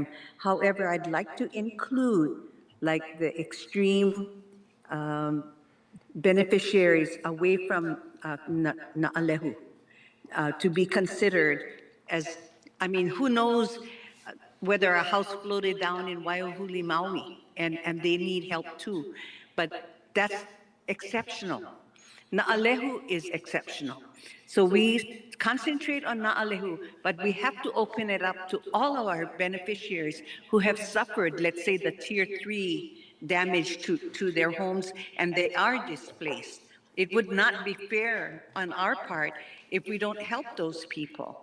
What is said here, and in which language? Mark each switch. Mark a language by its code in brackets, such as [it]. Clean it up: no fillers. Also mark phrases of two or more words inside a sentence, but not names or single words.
[en] However, I'd like to include like the extreme beneficiaries away from Nāʻālehu to be considered as, I mean, who knows whether a house floated down in Waiʻōhinu, Maui, and they need help too. But that's exceptional. Nāʻālehu is exceptional. So we concentrate on Nāʻālehu, but we have to open it up to all of our beneficiaries who have suffered, let's say, the tier 3 damage to their homes, and they are displaced. It would not be fair on our part if we don't help those people.